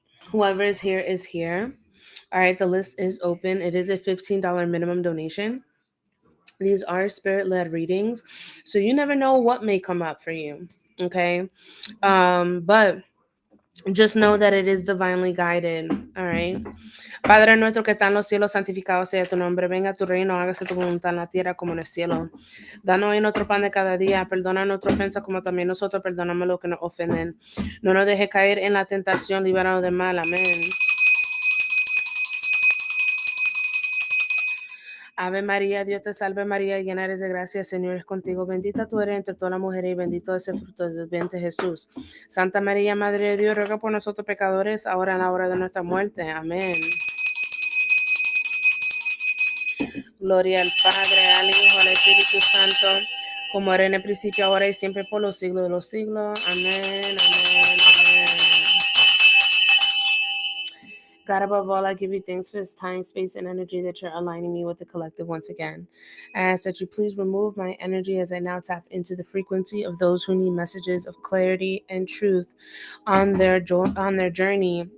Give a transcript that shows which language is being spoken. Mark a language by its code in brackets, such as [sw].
[en] Whoever is here is here. All right. The list is open. It is a $15 minimum donation. These are spirit led readings, so you never know what may come up for you. Okay. But just know that it is divinely guided. All right. [es] Padre nuestro que está en los cielos, santificado sea tu nombre. Venga tu reino, hágase tu voluntad en la tierra como en el cielo. Danos hoy nuestro pan de cada día. Perdona nuestras ofensas como también nosotros perdonamos los que nos ofenden. No nos dejes caer en la tentación, líbranos del mal. Amén. Ave María, Dios te salve María, llena eres de gracia, Señor es contigo, bendita tú eres entre todas las mujeres y bendito es el fruto de tu vientre Jesús. Santa María, Madre de Dios, ruega por nosotros pecadores, ahora en la hora de nuestra muerte. Amén. Gloria al Padre, al Hijo, al Espíritu Santo, como era en el principio, ahora y siempre, por los siglos de los siglos. Amén, amén, amén. [en] God, above all, I give you thanks for this time, space, and energy that you're aligning me with the collective once again. I ask that you please remove my energy as I now tap into the frequency of those who need messages of clarity and truth on their journey.